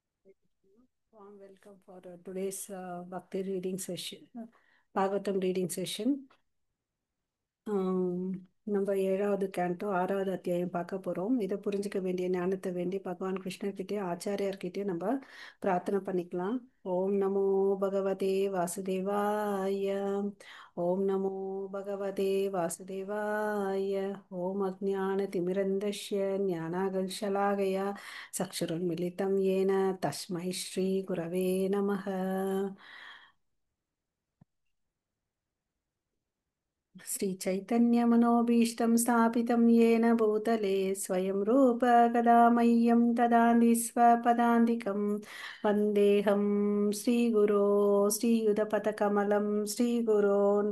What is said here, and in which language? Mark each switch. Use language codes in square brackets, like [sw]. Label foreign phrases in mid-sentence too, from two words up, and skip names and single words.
[en] Warm welcome for today's Bhakti reading session, Bhagavatam reading session. [ta] நம்ம 7வது கேண்டோ 6வது அத்தியாயம் பார்க்க போகிறோம். இதை புரிஞ்சுக்க வேண்டிய ஞானத்தை வேண்டி பகவான் கிருஷ்ணர்கிட்டே ஆச்சாரியார்கிட்டே நம்ம பிரார்த்தனை பண்ணிக்கலாம். [sa] ॐ नमो भगवते वासुदेवाय. ॐ नमो भगवते वासुदेवाय. ॐ अज्ञान तिमिरान्धस्य ज्ञानाञ्जनशलाकया चक्षुरुन्मीलितं येन तस्मै श्री गुरवे नमः. श्रीचैतन्यमनोभीष्टं स्थापितं येन भूतले स्वयं रूप कदा मह्यं ददाति स्वपदान्तिकं वन्देऽहं श्रीगुरो श्रीयुधपदकमलं श्रीगुरोन्